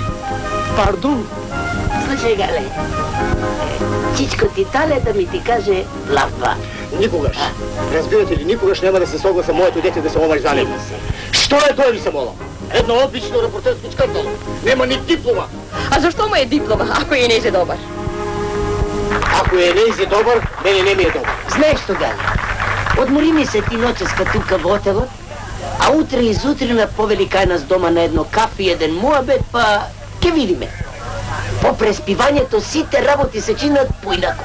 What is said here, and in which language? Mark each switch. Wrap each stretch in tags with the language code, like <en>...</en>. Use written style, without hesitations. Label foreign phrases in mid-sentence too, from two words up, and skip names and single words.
<mk>Пардон. Слушај, Гале, чичко ти тале да ми ти каже лапа. Никогаш. Разбирате ли, никогаш нема да се согласа моето дете да се омаш за него. Што е тоа, ви се молам? Едно одлично репортерско чкртало. Нема ни диплома.</mk> <sr>A zašto mu je diploma, ako je neće dobar?</sr> <mk>Ако е нејзе добар, мене не ми е добар. Знаеш што, Гале? Одмори ми се ти ноческа тука во отелот, а утре изутрина повели кај нас дома на едно кафе и еден муабет, па ке видиме. По преспивањето сите работи се чинат поинако.</mk>